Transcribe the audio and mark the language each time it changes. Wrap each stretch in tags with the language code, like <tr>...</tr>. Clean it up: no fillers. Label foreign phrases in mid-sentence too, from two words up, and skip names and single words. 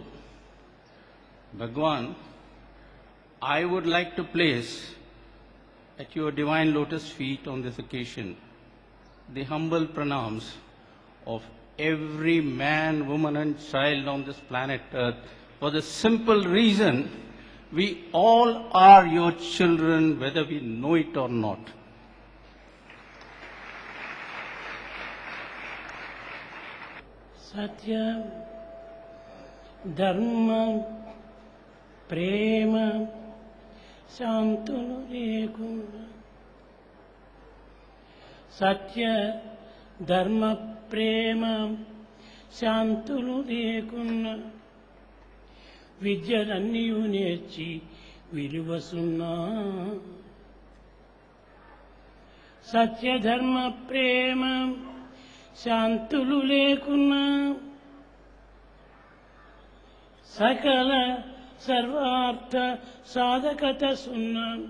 <en>Bhagwan, I would like to place at your divine lotus feet on this occasion the humble pranams of every man, woman and child on this planet Earth, for the simple reason we all are your children, whether we know it or not.</en> <te>సత్య, ధర్మ, ప్రేమ, శాంతులు లేకుండా. సత్య, ధర్మ, ప్రేమ, శాంతులు లేకుండా. విద్యలన్నీయు నేర్చి విలువసున్నా సత్యధర్మ ప్రేమ శాంతులు లేకున్నా సకల సర్వార్థ సాధకత సున్నా</te>